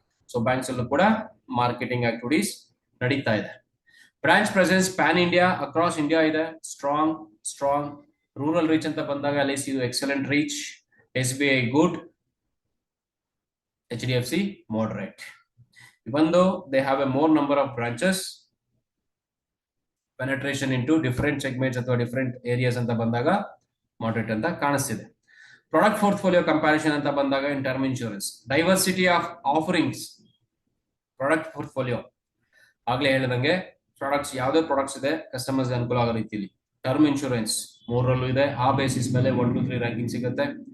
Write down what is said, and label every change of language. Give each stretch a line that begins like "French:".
Kannada: So banks ಅಲ್ಲೂ ಕೂಡ marketing activities ನಡೀತಾ ಇದೆ. Branch presence PAN India, across India ಇದೆ. ಸ್ಟ್ರಾಂಗ್ ರೂರಲ್ ರೀಚ್ ಅಂತ ಬಂದಾಗ LIC ಇದು excellent reach, SBI good, HDFC moderate.
English: Even though they have a more number of branches, penetration into different segments
Kannada: ಅಥವಾ
English: different areas
Kannada: ಅಂತ ಬಂದಾಗ
English: moderate ಅಂತ ಕಾಣಿಸ್ತಿದೆ.
Kannada: Product portfolio comparison ಅಂತ ಬಂದಾಗ ಇನ್ term insurance, diversity of offerings, product portfolio ಆಗ್ಲೇ ಹೇಳಿದಂಗೆ products ಯಾವುದೇ ಪ್ರಾಡಕ್ಟ್ಸ್ ಇದೆ ಕಸ್ಟಮರ್ಸ್ ಅನುಕೂಲ ಆಗೋ ರೀತಿಯಲ್ಲಿ. ಟರ್ಮ್ ಇನ್ಶೂರೆನ್ಸ್ 3ರಲ್ಲೂ ಇದೆ, ಆ ಬೇಸಿಸ್ ಮೇಲೆ 1 2 3 ರ್ಯಾಂಕಿಂಗ್ ಸಿಗುತ್ತೆ.